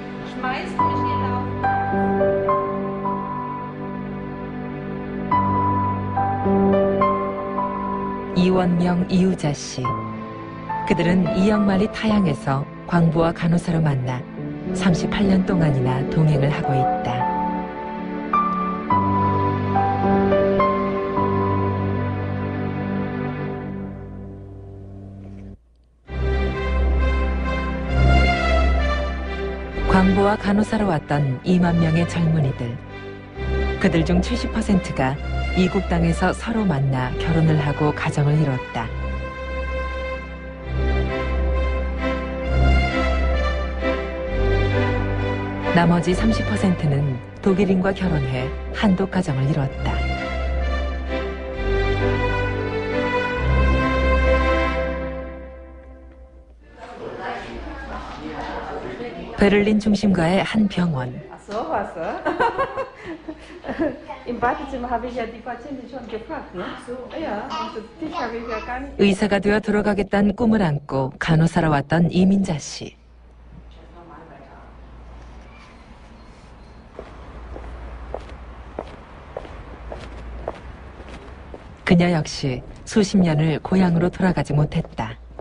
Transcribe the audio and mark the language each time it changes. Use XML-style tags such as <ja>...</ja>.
<de>Schmeißt mich nicht auf.</de> <ko>이원명, 이우자 씨. 그들은 이영만리 타양에서 광부와 간호사로 만나 38년 동안이나 동행을 하고 있다. 광부와 간호사로 왔던 2만 명의 젊은이들. 그들 중 70%가 이국 땅에서 서로 만나 결혼을 하고 가정을 이뤘다. 나머지 30%는 독일인과 결혼해 한독 가정을 이뤘다. 베를린 중심가의 한 병원.</ko> <de>So was. Im Badezimmer habe ich ja die Patientin schon gefragt, ne? Ja, und den Tisch habe ich ja gar nicht.</de> <ko>의사가 되어 들어가겠다는 꿈을 안고 간호사로 왔던 이민자 씨. 그녀 역시 수십 년을 고향으로 돌아가지 못했다.</ko>